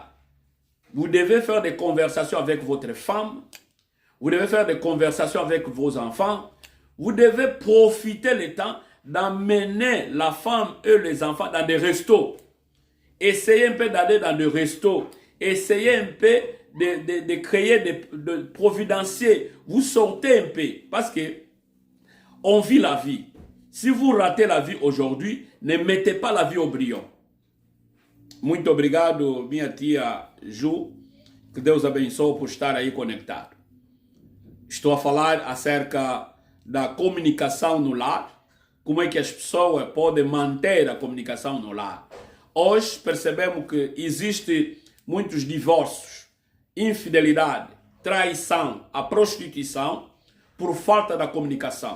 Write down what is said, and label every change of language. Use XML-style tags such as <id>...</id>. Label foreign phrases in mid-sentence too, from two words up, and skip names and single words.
<fr>Vous devez faire des conversations avec votre femme, vous devez faire des conversations avec vos enfants, vous devez profiter le temps d'emmener la femme et les enfants dans des restos. Essayez un peu d'aller dans des restos, essayez un peu de créer, de providencier, vous sortez un peu, parce que on vit la vie. Si vous ratez la vie aujourd'hui, ne mettez pas la vie au brillant.</fr> <pt>Muito obrigado, minha tia Ju, que Deus abençoe por estar aí conectado. Estou a falar acerca da comunicação no lar, como é que as pessoas podem manter a comunicação no lar. Hoje percebemos que existem muitos divórcios, infidelidade, traição, a prostituição, por falta da comunicação.</pt>